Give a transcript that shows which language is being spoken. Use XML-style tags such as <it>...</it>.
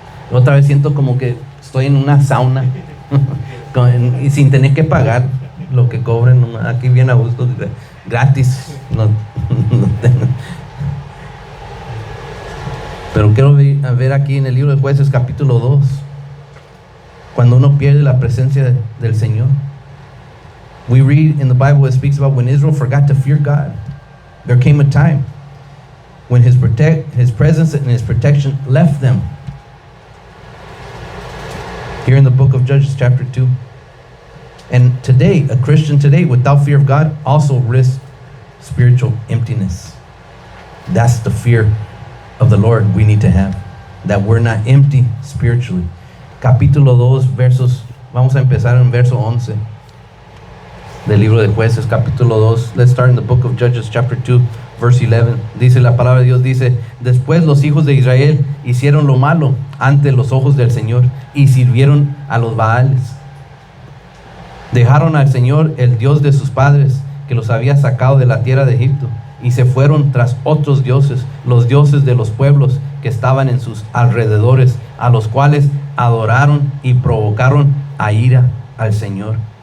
<es>Otra vez siento como que estoy en una sauna y sin tener que pagar lo que cobren. Aquí bien a gusto, gratis. No tengo. Pero quiero ver aquí en el libro de Jueces capítulo 2, cuando uno pierde la presencia del Señor.</es> <en>We read in the Bible, it speaks about when Israel forgot to fear God. There came a time when his presence and his protection left them. Here in the book of Judges chapter 2. And today, a Christian today without fear of God also risks spiritual emptiness. That's the fear of the Lord we need to have, that we're not empty spiritually.</en> <es>Capítulo 2, versos, vamos a empezar en verso 11 del libro de Jueces, capítulo 2.</es> <en>Let's start in the book of Judges chapter 2, verse 11.</en> <es>Dice la palabra de Dios, dice: después los hijos de Israel hicieron lo malo ante los ojos del Señor y sirvieron a los Baales. Dejaron al Señor, el Dios de sus padres, que los había sacado de la tierra de Egipto, y se fueron tras otros dioses, los dioses de los pueblos que estaban en sus alrededores, a los cuales adoraron y provocaron a ira al Señor.</es>